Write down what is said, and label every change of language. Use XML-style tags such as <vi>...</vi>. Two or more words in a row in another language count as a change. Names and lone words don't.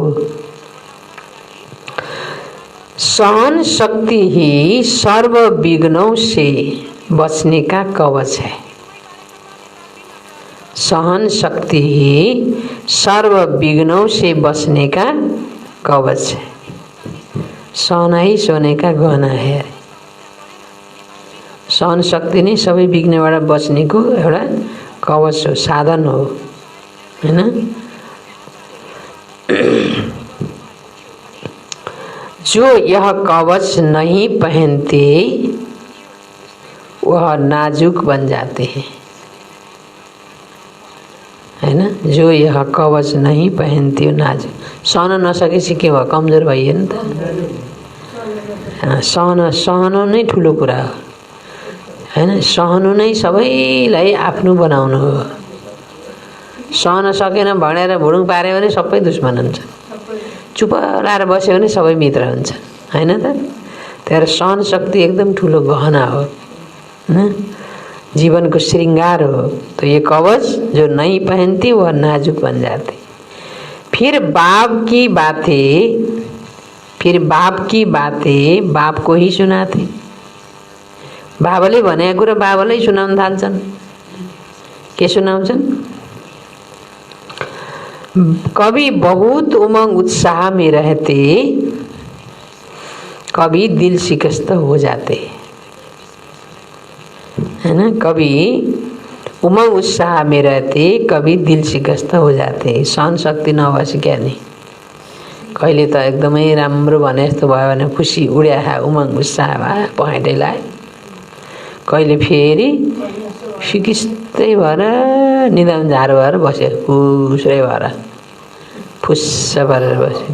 <hi>सहन शक्ति ही सर्व विघ्नों से बचने का कवच है। सहन शक्ति ही सर्व विघ्नों से बचने का कवच है। सहना ही सोने का गहना है।</hi> <ne>सहन शक्ति नै सबै विघ्नबाट बच्नेको एउटा कवच हो, साधन हो, हैन?</ne> <hi>जो यह कवच नहीं पहनते वह नाजुक बन जाते हैं, है ना। जो यह कवच नहीं पहनते वो नाजुक,</hi> <ne>सहन नसकेपछि के भयो, कमजोर भइयो नि त। सहनु नै ठुलो कुरा हो, हैन। सहनु नै सबैलाई आफ्नो बनाउनु हो। सहन सकेन भनेर भुडुङ पार्यो भने सबै दुश्मन हुन्छ, चुप लाएर बस्यो भने सबै मित्र हुन्छ, हैन त। त्यही सहन शक्ति एकदम ठुलो गहना हो, हैन, जीवन को श्रृंगार हो।</ne> <hi>तो ये कवच जो नहीं पहनती वह नाजुक बन जाती। फिर बाप की बातें बाप को ही सुनाते।</hi> <ne>बाबाले भनेको कुरा बाबाले सुनाउन थाल्छन्। के सुनाउँछन्?</ne> <hi>कभी बहुत उमंग उत्साह में रहते, कभी दिल शिकस्त हो जाते, है ना। कभी उमंग उत्साह में रहते, कभी दिल शिकस्त हो जाते।</hi> <ne>सहन शक्ति नभएपछि क्या नि, कहिले त एकदमै राम्रो भने जस्तो भयो भने खुसी उड्या उमंग उत्साह भयो पहेँटै लाग्यो, कहिले फेरि सिकिस्तै भएर निदान झारो भएर बस्यो, फुस्रै भएर फुस्स भएर बस्यो।</ne>